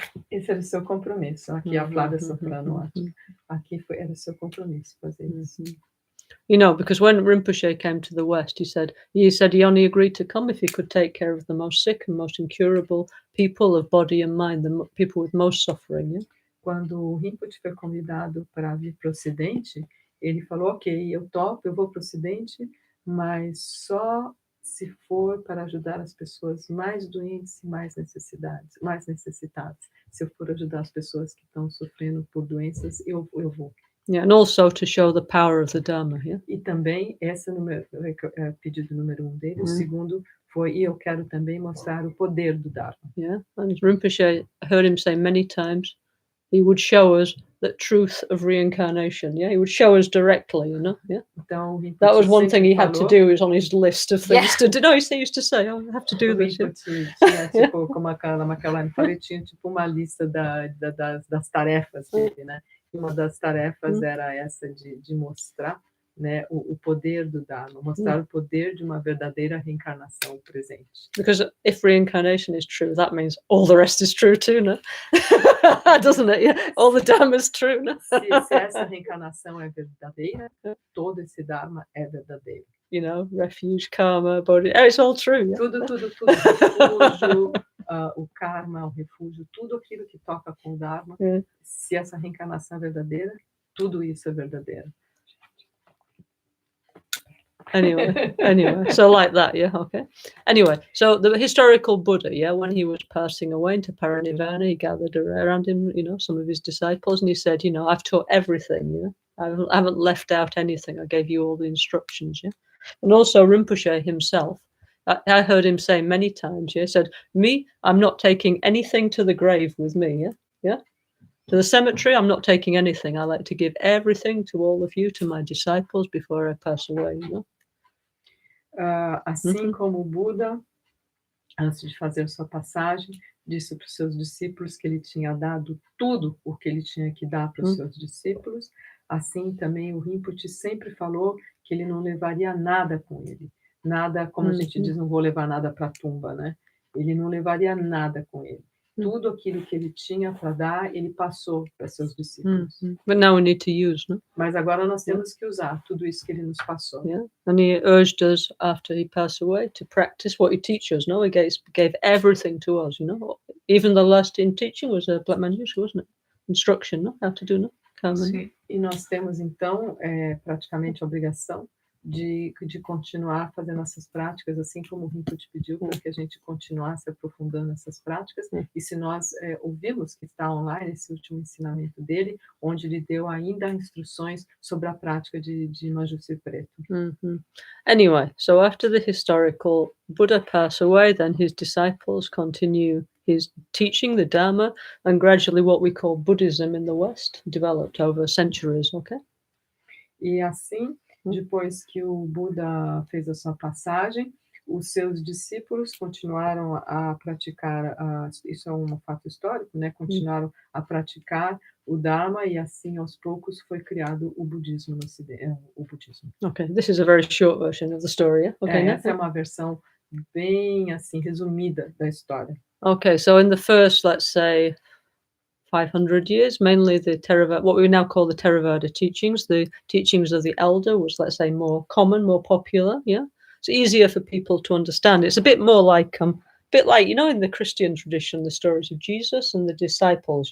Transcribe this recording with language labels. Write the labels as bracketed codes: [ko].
[pt] Esse era o seu compromisso. Aqui a Flávia Soprano, aqui era o seu compromisso fazer isso. [en] Because when Rinpoche came to the West, he said he only agreed to come if he could take care of the most sick and most incurable people of body and mind, the people with most suffering. Yeah? [pt] Quando o Rinpoche foi convidado para vir para o Ocidente, ele falou, ok, eu topo, eu vou para o Ocidente, mas só se for para ajudar as pessoas mais doentes e mais necessitadas. Se eu for ajudar as pessoas que estão sofrendo por doenças, eu vou. [en] Yeah, and also to show the power of the Dharma. Yeah? [pt] E também, esse é pedido número 1 dele. O segundo foi, e eu quero também mostrar o poder do Dharma. [en] Yeah, and Rinpoche, I heard him say many times, he would show us the truth of reincarnation. Yeah, he would show us directly, Yeah. [pt] Então, [en] that was one thing he had to do. Is on his list of things to do. No, he used to say, "Oh, I have to do this." [pt] Tinha, tipo, como a Lama Caroline falou, tinha tipo uma lista das tarefas dele, né? E uma das tarefas era essa de mostrar, né, o poder do Dharma, mostrar o poder de uma verdadeira reencarnação presente. [en] Because if reincarnation is true, that means all the rest is true too, no? Doesn't it? Yeah, all the Dharma is true, no? [pt] Se essa reencarnação é verdadeira, todo esse Dharma é verdadeiro. [en] Refuge, karma, body, it's all true. Yeah? [pt] Tudo, refúgio, o karma, o refúgio, tudo aquilo que toca com o Dharma, se essa reencarnação é verdadeira, tudo isso é verdadeiro. [en] Anyway, so like that, yeah, okay. Anyway, so the historical Buddha, yeah, when he was passing away into Parinirvana, he gathered around him, some of his disciples, and he said, I've taught everything, I haven't left out anything. I gave you all the instructions, yeah. And also Rinpoche himself, I heard him say many times, he said, me, I'm not taking anything to the grave with me, yeah. To the cemetery, I'm not taking anything. I like to give everything to all of you, to my disciples, before I pass away, [pt] Assim como o Buda, antes de fazer sua passagem, disse para os seus discípulos que ele tinha dado tudo o que ele tinha que dar para os seus discípulos, assim também o Rinpoche sempre falou que ele não levaria nada com ele. Nada, como a gente diz, não vou levar nada para a tumba, né? Ele não levaria nada com ele. Tudo aquilo que ele tinha para dar, ele passou para seus discípulos. [en] But now we need to use, no? [pt] Mas agora nós temos que usar tudo isso que ele nos passou. [en] Yeah, and he urged us after he passed away to practice what he teaches. No, he gave everything to us. Even the last in teaching was a Black Manjushri, wasn't it? Instruction, no, how to do, no? [pt] Sim. E nós temos então praticamente a obrigação de continuar fazendo essas práticas, assim como o Rinpoche pediu para que a gente continuasse aprofundando essas práticas. E se nós ouvimos que está online esse último ensinamento dele, onde ele deu ainda instruções sobre a prática de Manjushri preto. [en] Anyway, so after the historical Buddha passed away, then his disciples continue his teaching, the Dharma, and gradually what we call Buddhism in the West developed over centuries, okay? [pt] E assim, depois que o Buda fez a sua passagem, os seus discípulos continuaram a praticar, isso é um fato histórico, né? Continuaram a praticar o Dharma e assim aos poucos foi criado o budismo no Ocidente, o budismo. [en] Okay, this is a very short version of the story. Yeah? Okay, [pt] Essa é uma versão bem assim resumida da história. [en] Okay, so in the first, let's say, 500 years, mainly the Theravada, what we now call the Theravada teachings, the teachings of the elder was, let's say, more common, more popular. Yeah, it's easier for people to understand. It's a bit more like, you know, in the Christian tradition, the stories of Jesus and the disciples.